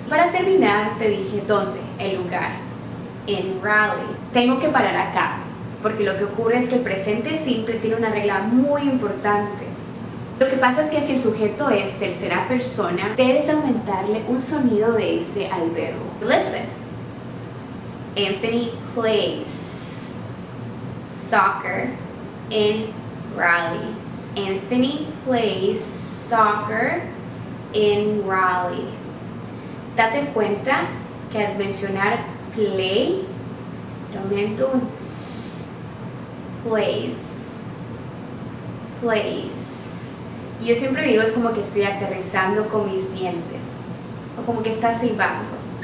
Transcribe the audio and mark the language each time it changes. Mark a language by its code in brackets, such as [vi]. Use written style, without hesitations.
[es] Para terminar, te dije dónde, el lugar. In rally. Tengo que parar acá, porque lo que ocurre es que el presente simple tiene una regla muy importante. Lo que pasa es que si el sujeto es tercera persona, debes aumentarle un sonido de S al verbo. [en] Listen. Anthony plays soccer in Raleigh. Anthony plays soccer in Raleigh. [es] Date cuenta que al mencionar play, le aumento un S. Plays. Y yo siempre digo, es como que estoy aterrizando con mis dientes, o como que estás silbando.